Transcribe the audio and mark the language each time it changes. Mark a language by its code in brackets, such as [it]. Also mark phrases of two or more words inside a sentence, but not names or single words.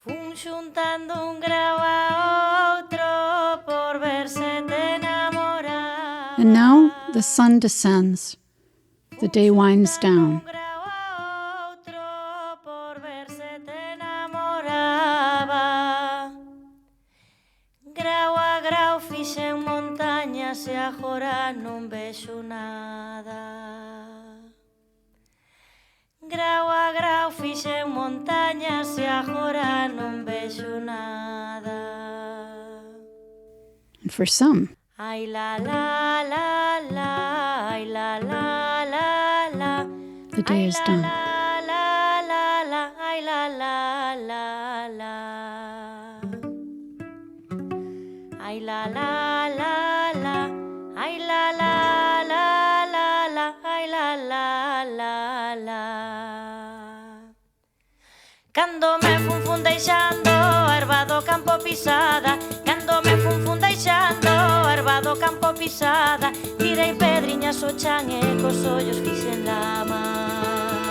[gl] un xuntando un grau a outro por verse te enamorar. [en] And now the sun descends. The day winds down. [gl] Grau a grau fixen montañas e agora non vexo nada. Grau a grau fixen montañas e agora non vexo nada. [en] And for some, Ai la la la la, ai la la la la. the day is done. La la la la, ai la la la la. Ai la la la la, ai la la la la la, ai la la la la. [gl] Cando me fun deixando a erva do campo pisada, cando me fun deixando a erva do campo pisada, tirei pedriñas ao chan e cos ollos fixen lama.